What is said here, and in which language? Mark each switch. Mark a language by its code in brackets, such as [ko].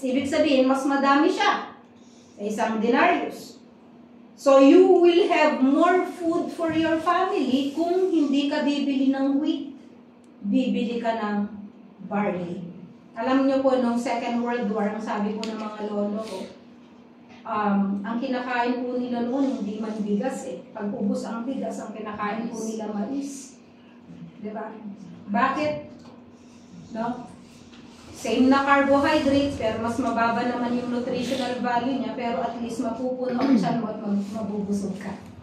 [tl] Ibig sabihin, mas madami siya sa isang denarius. [en] So, you will have more food for your family [tl] kung hindi ka bibili ng wheat, bibili ka ng barley. Alam niyo po, nung Second World War, ang sabi po ng mga lolo ko, ang kinakain po nila noon, hindi man bigas eh. Pag ubos ang bigas, ang kinakain po nila mais. Diba? Bakit? No? Same na carbohydrates, pero mas mababa naman yung nutritional value niya, pero at least mapupuno ang tiyan mo at mabubusog ka.